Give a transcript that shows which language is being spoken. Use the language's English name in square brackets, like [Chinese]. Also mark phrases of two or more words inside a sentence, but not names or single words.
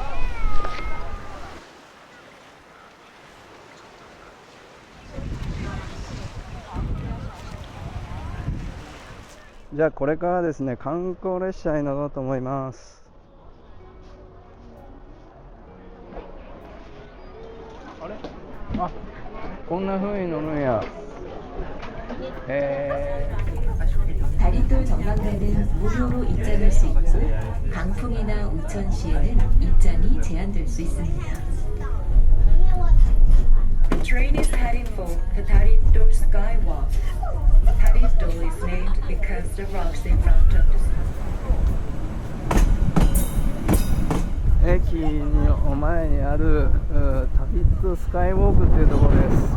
[Japanese] じゃあこれからですね、観光列車に乗ろうと思います。あれ、あ、こんな風に乗るんや。 [Korean] 다리돌 전망대는 무료로 입장할 수 있고 강풍이나 우천시에는 입장이 제한될 수 있습니다. [English] The train is heading for the Daridol Skywalk. Daridol is named because the rocks in front of the [Japanese] 駅の前にあるタビットスカイウォークっていうところです。